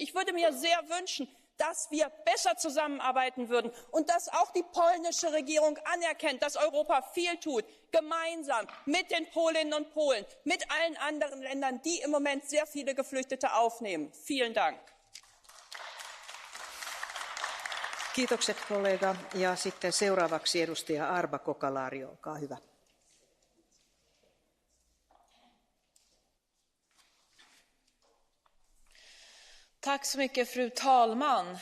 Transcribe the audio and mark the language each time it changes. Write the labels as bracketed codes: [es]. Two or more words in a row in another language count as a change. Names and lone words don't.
[de] Ich würde mir sehr wünschen, dass wir besser zusammenarbeiten würden und dass auch die polnische Regierung anerkennt, dass Europa viel tut, gemeinsam mit den Polinnen und Polen, mit allen anderen Ländern, die im Moment sehr viele Geflüchtete aufnehmen. Vielen Dank. [fi] Kiitokset kollega. Ja sitten seuraavaksi edustaja Arba Kokalari, olkaa hyvä. [sv] Tack så mycket, fru talman.